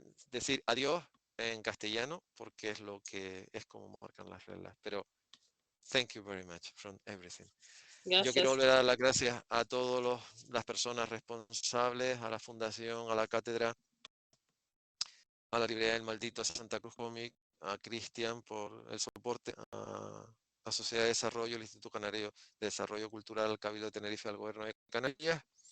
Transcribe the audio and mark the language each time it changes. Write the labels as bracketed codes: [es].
[es] decir adiós en castellano porque es lo que es como marcan las reglas. [en] Pero thank you very much from everything. [es] Yo quiero Gracias. volver a dar las gracias a todas las personas responsables, a la fundación, a la cátedra, a la librería del maldito, a Santa Cruz Comic, a Cristian por el soporte, a la Sociedad de Desarrollo, el Instituto Canario de Desarrollo Cultural, al Cabildo de Tenerife, al Gobierno de Canarias,